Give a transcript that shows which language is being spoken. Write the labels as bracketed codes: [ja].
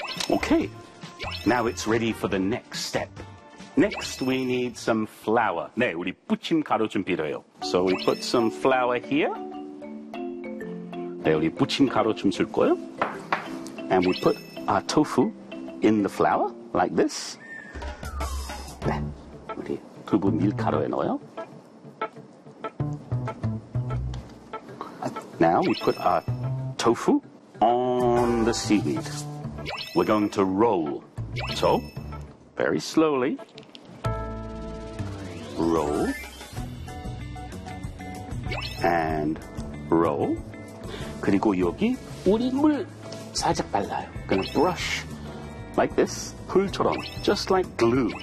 [en] Okay. Now it's ready for the next step. Next, we need some flour. [ko] 네, 우리 부침 가루 좀 필요해요. [en] So we put some flour here. [ko] 네, 우리 부침 가루 좀 쓸 거예요. [en] And we put our tofu in the flour, like this. [ko] 네, 우리 두부 밀가루에 넣어요. [en] Now we put our tofu on the seaweed. We're going to roll. So, very slowly, roll, and roll. [ko] 그리고 여기 우린물 살짝 발라요. [en] Gonna brush like this, 풀처럼, just like glue.